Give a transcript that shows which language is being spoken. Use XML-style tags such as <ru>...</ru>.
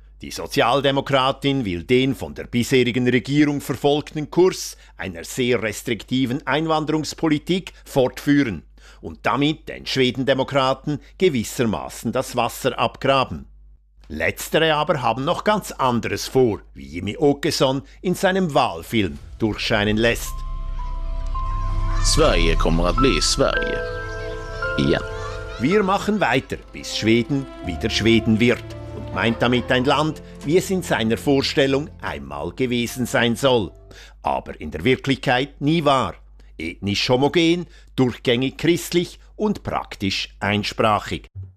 <de>Die Sozialdemokratin will den von der bisherigen Regierung verfolgten Kurs einer sehr restriktiven Einwanderungspolitik fortführen und damit den Schwedendemokraten gewissermaßen das Wasser abgraben. Letztere aber haben noch ganz anderes vor, wie Jimmy Åkesson in seinem Wahlfilm durchscheinen lässt.</de> <sv>Sverige kommer att bli Sverige. Ja.</sv> <de>Wir machen weiter, bis Schweden wieder Schweden wird. Meint damit ein Land, wie es in seiner Vorstellung einmal gewesen sein soll. Aber in der Wirklichkeit nie war. Ethnisch homogen, durchgängig christlich und praktisch einsprachig.</de>